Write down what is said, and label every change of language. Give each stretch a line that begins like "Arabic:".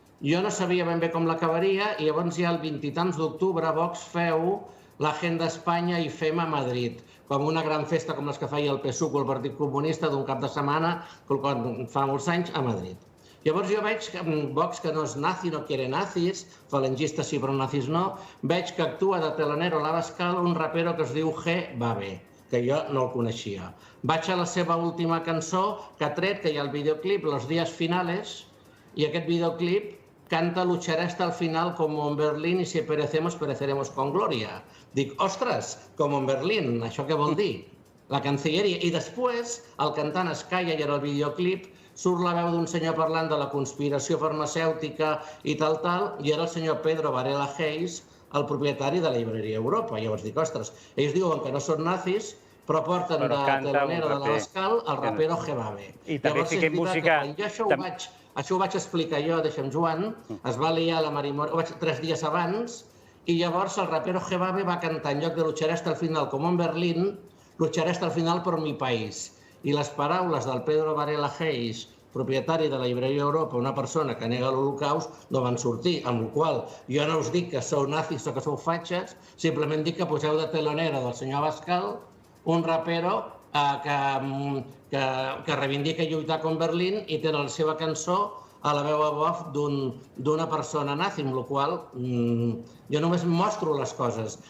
Catalan: Jo no sabia ben bé com l'acabaria i llavors ja el 20 i tants d'octubre Vox feu l'Agenda Espanya i FEM a Madrid, com una gran festa com les que feia el PSUC o el Partit Comunista d'un cap de setmana fa molts anys a Madrid. Llavors jo veig que Vox, que no és nazi,
Spanish: no quiere nazis,
Catalan: falangistes sí però nazis no, veig que actua de telonero a l'Abascal un rapero que es diu G. Babe, que jo no el coneixia. Vaig a la seva última cançó que ha tret, que hi ha el videoclip, Los días finales, i aquest videoclip canta
Spanish: Lucharé hasta el final como en Berlín y si perecemos, pereceremos con gloria.
Catalan: Dic, ostres, com en Berlín, això què vol dir? La cancilleria. I després el cantant es calla i en el videoclip surt la veu d'un senyor parlant de la conspiració farmacèutica i tal, i era el senyor Pedro Varela Hayes, el propietari de la llibreria Europa. Llavors dic, ostres, ells diuen que no són nazis, però porten de telonero de l'Abascal el rapero G. Babe. I també fiquem música... Això ho vaig explicar jo, deixa'm Joan, es va liar la Marimor 3 dies abans, i llavors el rapero G. Babe va cantar en lloc de
Spanish: Lucharé hasta el final
Catalan: com en Berlín,
Spanish: Lucharé hasta el final por mi país.
Catalan: I les paraules del Pedro Varela Hayes, propietari de la llibreria Europa, una persona que nega l'Holocaust, no van sortir, amb la qual jo no us dic que sou nazis o que sou fatxes, simplement dic que poseu de telonera del senyor Abascal un rapero que reivindica lluitar com Berlín i té la seva cançó a la veu off d'una persona nazi, amb la qual jo només mostro les coses.